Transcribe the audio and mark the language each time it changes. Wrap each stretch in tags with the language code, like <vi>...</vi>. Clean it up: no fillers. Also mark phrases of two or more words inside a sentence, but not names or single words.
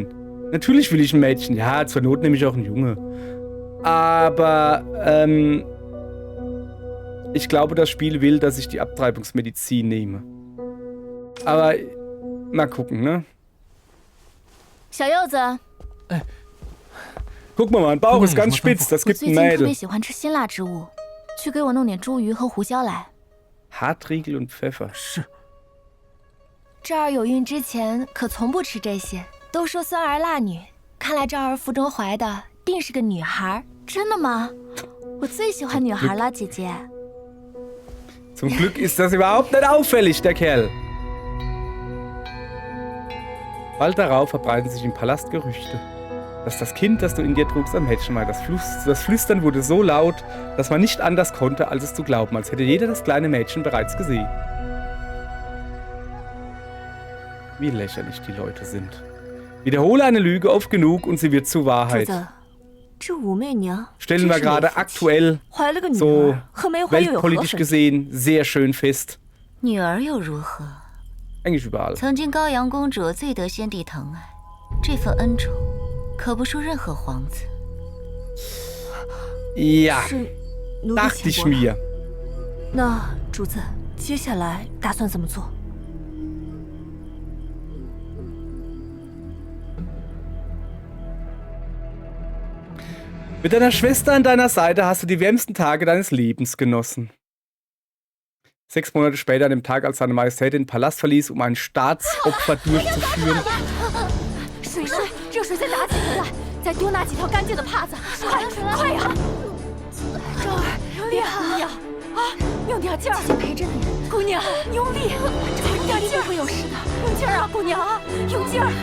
<de>Natürlich will ich ein Mädchen. Ja, zur Not nehme ich auch einen Junge. Aber ich glaube, das Spiel will, dass ich die Abtreibungsmedizin nehme. Aber mal gucken, ne?</de> <zh>小柚子，</zh> <de>Guck mal, mein Bauch ist ganz spitz. Das</de> <zh>我</zh> <de>gibt</de> <zh>最</zh> <de>ein</de> <zh>近特别</zh> <de>Mädel.</de> <zh>喜欢吃辛辣之物，去给我弄点猪鱼和胡椒来。</zh> <de>Hartriegel und Pfeffer.</de> <zh>是。赵儿有孕之前可从不吃这些，都说酸儿辣女，看来赵儿腹中怀的定是个女孩。真的吗？我最喜欢女孩了，姐姐。</zh> <de>Zum Glück ist das überhaupt nicht auffällig, der Kerl. Bald darauf verbreiten sich im Palast Gerüchte, dass das Kind, das du in dir trugst, ein Mädchen war. Das Flüstern wurde so laut, dass man nicht anders konnte, als es zu glauben, als hätte jeder das kleine Mädchen bereits gesehen. Wie lächerlich die Leute sind. Wiederhole eine Lüge oft genug und sie wird zur</de> <zh>主</zh> <de>Wahrheit.</de> <zh>子，这武媚娘</zh> <de>Stellen wir gerade aktuell</de> <zh>怀了个女</zh> <de>so</de> <zh>儿，和没怀又有何</zh> <de>weltpolitisch</de> <zh>分别？</zh> <de>gesehen sehr schön fest.</de> <zh>女儿又如何？</zh> <de>Eigentlich überall.</de> <zh>曾经高阳公主最得先帝疼爱，这份恩宠可不输任何皇子。</zh> <de>Ja,</de> <zh>是奴婢</zh> <de>dachte</de> <zh>浅</zh> <de>ich</de> <zh>薄了。</zh> <de>mir.</de> <zh>那主子，接下来打算怎么做？</zh> <de>Mit deiner Schwester an deiner Seite hast du die wärmsten Tage deines Lebens genossen. 6 Monate später, an dem Tag, als seine Majestät den Palast verließ, um ein Staatsopfer durchzuführen.</de> <zh>水水，热水再打几盆来，再多拿几条干净的帕子，快快呀！昭儿，别哭呀！啊，用点劲儿，姐姐陪着你。姑娘，用力，用点劲儿，会有事的。用劲儿啊，姑娘啊，用劲儿！</zh>